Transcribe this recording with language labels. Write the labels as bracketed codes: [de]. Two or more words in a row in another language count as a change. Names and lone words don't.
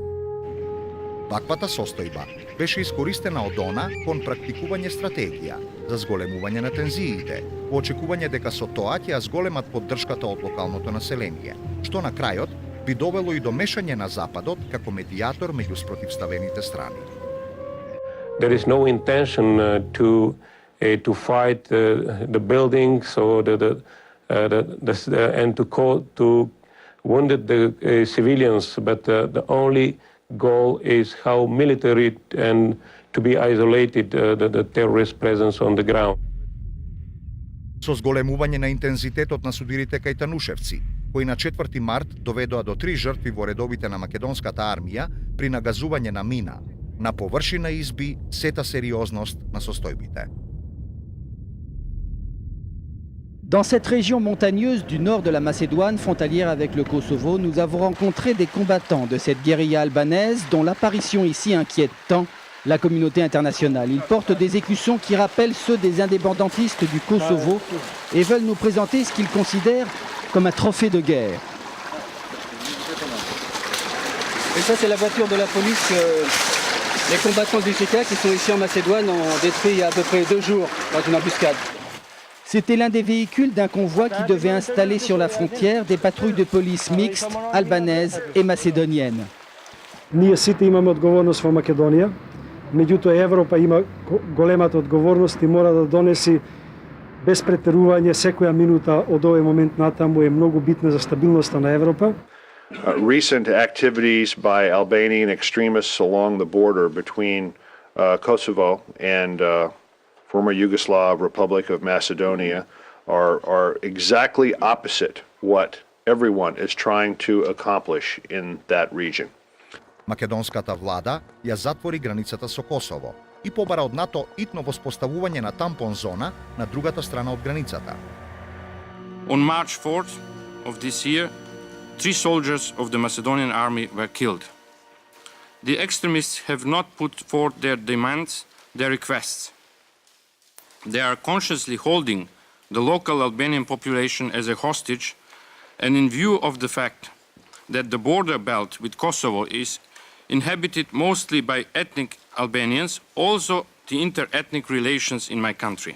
[mk] Таквата состојба беше искористена од она кон практикување стратегија за зголемување на тензиите, во очекување дека со тоа ќе ја зголемат поддршката од локалното население, што на крајот би довело и до мешање на Западот како медијатор меѓу спротивставените страни. [en] There is no intention to fight the buildings or and to wounded the civilians, but the only goal is how military and to be isolated the terrorist presence on the ground. [mk] Со зголемување на интензитетот на судирите кај Танушевци, кои на 4 март доведоа до 3 жртви во редовите на македонската армија при нагазување на мина, на површина изби сета сериозност на состојбите. [fr] Dans cette région montagneuse du nord de la Macédoine, frontalière avec le Kosovo, nous avons rencontré des combattants de cette guérilla albanaise dont l'apparition ici inquiète tant la communauté internationale. Ils portent des écussons qui rappellent ceux des indépendantistes du Kosovo et veulent nous présenter ce qu'ils considèrent comme un trophée de guerre. Et ça, c'est la voiture de la police que les combattants du JK qui sont ici en Macédoine ont détruit il y a à peu près 2 jours dans une embuscade. C'était l'un des véhicules d'un convoi qui devait installer sur la frontière des patrouilles de police mixtes, albanaises et macédoniennes. [mk] Ние сите имаме одговорност во Македонија, меѓутоа Европа има големата одговорност и мора да донеси без претерување, секоја минута од овој момент натаму е многу битна за стабилноста на Европа. [en] Recent activities by Albanian extremists along the border between Kosovo and former Yugoslav Republic of Macedonia are exactly opposite what everyone is trying to accomplish in that region. [mk] Македонската влада ја затвори границата со Косово и побара од НАТО итно воспоставување на тампон зона на другата страна од границата. [en] On March 4th of this year, 3 soldiers of the Macedonian army were killed. The extremists have not put forth their demands, their requests. They are consciously holding the local Albanian population as a hostage, and in view of the fact that the border belt with Kosovo is inhabited mostly by ethnic Albanians, also the inter-ethnic relations in my country.